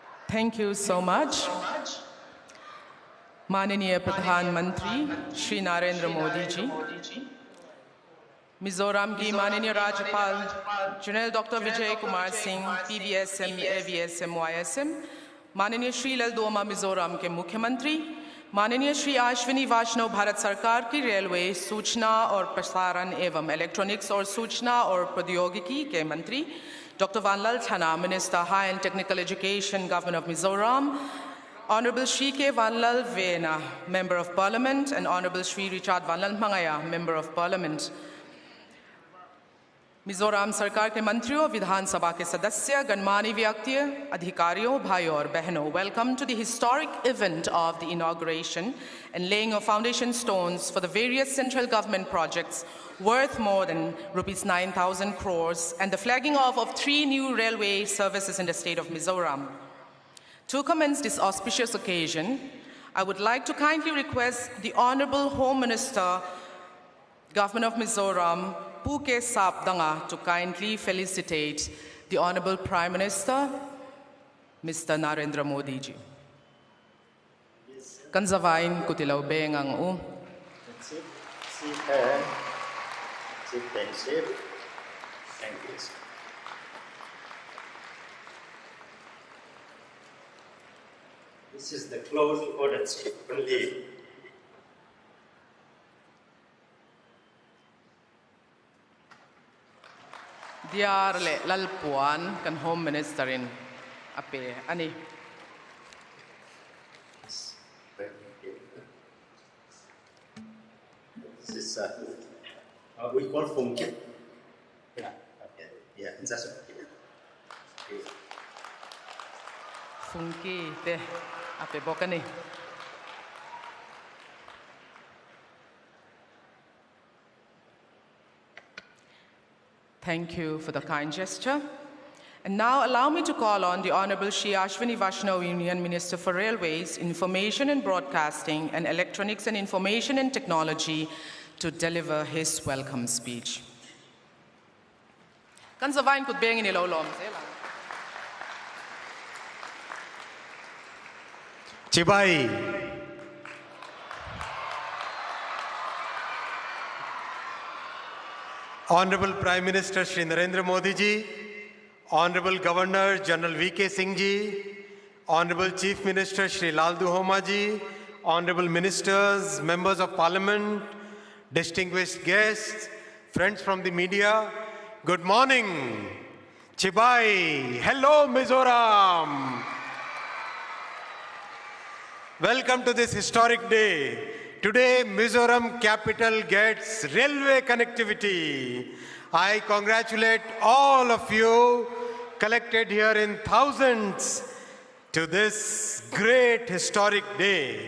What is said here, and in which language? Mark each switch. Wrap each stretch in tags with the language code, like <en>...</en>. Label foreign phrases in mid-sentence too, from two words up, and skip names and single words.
<en>Thank you so much.</en> <hi>माननीय प्रधानमंत्री श्री नरेंद्र मोदी जी, मिजोरम की माननीय राज्यपाल जनरल डॉक्टर विजय कुमार सिंह, PVSM, AVSM, YSM, माननीय श्री ललदोमा मिजोरम के मुख्यमंत्री, माननीय श्री अश्विनी वैष्णव भारत सरकार की रेलवे, सूचना और प्रसारण एवं इलेक्ट्रॉनिक्स और सूचना और प्रौद्योगिकी के मंत्री,</hi> <en>Dr. Vanlal Chana, Minister, High and Technical Education, Governor of Mizoram, Honorable Shri K. Vanlal Vena, Member of Parliament, and Honorable Shri Richard Vanlal Mangaya, Member of Parliament.</en> <hi>मिजोरम सरकार के मंत्रियों, विधानसभा के सदस्य, गणमान्य व्यक्तियों, अधिकारियों, भाइयों और बहनों,</hi> <en>welcome to the historic event of the inauguration and laying of foundation stones for the various central government projects worth more than rupees 9,000 crores and the flagging off of 3 new railway services in the state of Mizoram. To commence this auspicious occasion, I would like to kindly request the Honorable Home Minister, Governor of Mizoram, Puke Sapdanga, to kindly felicitate the Honorable Prime Minister, Mr. Narendra Modi ji.</en> <lus>Kanzavain kutilaw bengang u.</lus> <en>Sit. Thank you. This is the close order only.</en> <lus>Diarle lalpuan kan</lus> <en>Home Minister</en> <lus>in ape ani.</lus> <en>This is we call funky. Yeah, that's okay.</en> <lus>Funky te ape bokani.</lus> <en>Thank you for the kind gesture. And now allow me to call on the Honorable Shri Ashwini Vaishnaw, Union Minister for Railways, Information and Broadcasting, and Electronics and Information and Technology to deliver his welcome speech.</en> <lus>Kanzavain kut bengin ilolom.</lus> <en>Chibai. Honorable Prime Minister Shri Narendra Modi ji, Honorable Governor General V.K. Singh ji, Honorable Chief Minister Shri Lal Duhoma ji, Honorable Ministers, Members of Parliament, distinguished guests, friends from the media, good morning. Chibai, hello Mizoram. Welcome to this historic day. Today, Mizoram capital gets railway connectivity. I congratulate all of you collected here in thousands to this great historic day.</en>